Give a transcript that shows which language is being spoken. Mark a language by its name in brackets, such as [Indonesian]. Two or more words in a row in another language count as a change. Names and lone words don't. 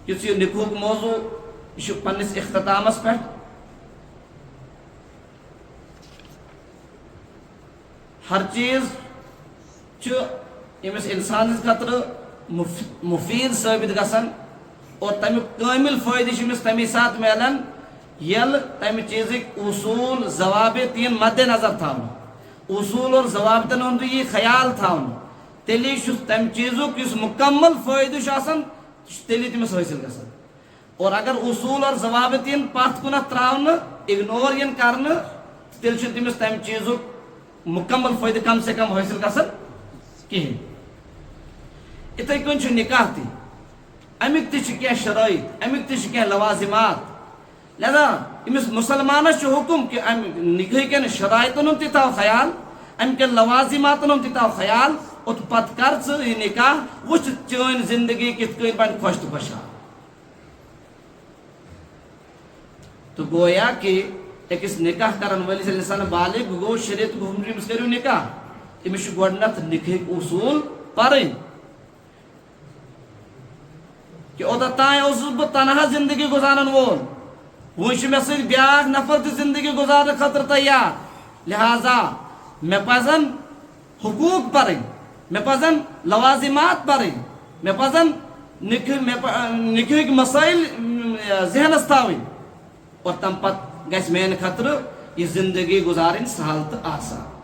[Kashmiri] یہ نکاح موضوع یہ پنس اختتامس پہ ہر چیز امس انسان خاطر مفید ثابت گژھان اور تمیک کامل فائدہ امس تمی سات ملان یل تمہ چیزک اصول ضوابط ین مد نظر تھاؤن اصول اور ضوابطن ہند یہ خیال تھاؤن تیلی تمہ چیزک اس مکمل فائدہ تیلی تمس حاصل گژھان اور اگر اصول اور ضوابط ین پتھ کنتھ تراؤن اگنور ین کرنے تیل تمس تمہ چیزک مکمل فائدہ [Urdu] کم سے کم [Kashmiri] حاصل گژھان کہین اتھے کن نکاح تہ امیک تہ شرائط امیک تہ لوازمات لہذا امس مسلمانس حکم کہ نکاح کن شرائطن ہند تھو خیال ام کن لوازماتن ہند تھو خیال اوت پت کر یہ نکاح وچ چین زندگی کت کن بن خوش تو خوشحال تو گویا کہ اکس نکاح کرن ولس انسان بالغ گو شریعت حکم امس کرو نکاح امس گۄڈنیتھ نکاح اصول پرن کہ اوتان اوسس بہ تنہا زندگی گزارن وول وے مے سی بیاکھ نفر تہ زندگی گزارنے خاطر تیار لہذا مے پزن حقوق پرن مے پزن لوازمات پرن مے پزن نکاح مسائل ذہنس تھاوین اور تم پت گژھِ میانہ خاطر یہ زندگی گزارن سہل تو آسان